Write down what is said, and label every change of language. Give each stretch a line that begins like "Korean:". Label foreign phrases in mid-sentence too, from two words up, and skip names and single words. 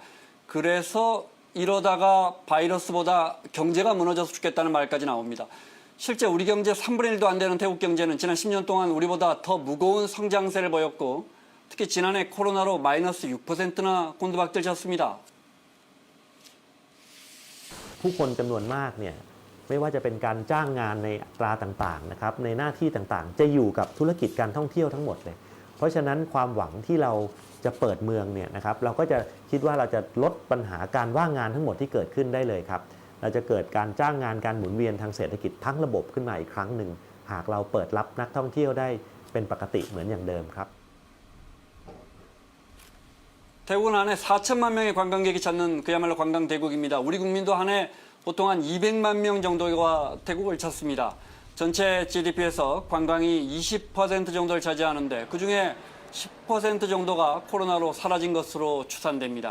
Korean: 그래서 이러다가 바이러스보다 경제가 무너져서 죽겠다는 말까지 나옵니다. 실제 우리 경제 3분의 1도 안 되는 태국 경제는 지난 10년 동안 우리보다 더 무거운 성장세를 보였고 특히 지난해 코로나로 마이너스 6%나 곤두박질쳤습니다.
Thai: ผู้คนจำนวนมากเนี่ยไม่ว่าจะเป็นการจ้างงานในอัตราต่างๆนะครับในหน้าที่ต่างๆจะอยู่กับธุรกิจการท่องเที่ยวทั้งหมดเลยเพราะฉะนั้นความหวังที่เราจะเปิดเมืองเนี่ยนะครับเราก็จะคิดว่าเราจะลดปัญหาการว่างงานทั้งหมดที่เกิดขึ้นได้เลยครับเราจะเกิดการจ้างงานการหมุนเวียนทางเศรษฐกิจทั้งระบบขึ้นมาอีกครั้งหนึ่งหากเราเปิดรับนักท่องเที่ยวได้เป็นปกติเหมือนอย่างเดิมครับ
Korean: 태국은 한 해 4천만 명의 관광객이 찾는 그야말로 관광 대국입니다. 우리 국민도 한 해 보통 한 200만 명 정도가 태국을 찾습니다. 전체 GDP에서 관광이 20% 정도를 차지하는데 그중에 10% 정도가 코로나로 사라진 것으로 추산됩니다.